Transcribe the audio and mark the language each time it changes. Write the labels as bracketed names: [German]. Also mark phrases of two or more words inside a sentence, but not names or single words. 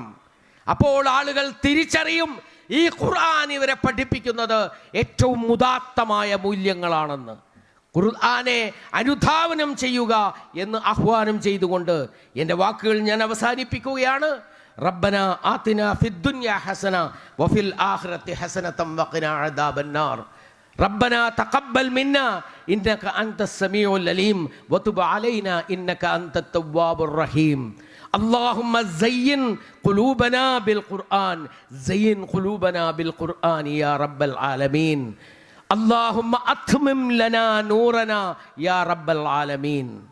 [Malayalam] അപ്പോൾ ആളുകൾ തിരിച്ചറിയും ഈ ഖുർആൻ ഇവരെ പഠിപ്പിക്കുന്നത് ഏറ്റവും ഉദാത്തമായ മൂല്യങ്ങളാണെന്ന്. ഖുർആനെ അനുധാവനം ചെയ്യുക എന്ന് ആഹ്വാനം ചെയ്തുകൊണ്ട് എൻ്റെ വാക്കുകൾ ഞാൻ അവസാനിപ്പിക്കുകയാണ്. [Arabic] ربنا آتنا في الدنيا حسنة وفي الآخرة حسنة وقنا عذاب النار. ربنا تقبل منا إنك أنت السميع العليم وتب علينا إنك أنت التواب الرحيم. اللهم زين قلوبنا بالقرآن، زين قلوبنا بالقرآن يا رب العالمين. اللهم أتمم لنا نورنا يا رب العالمين.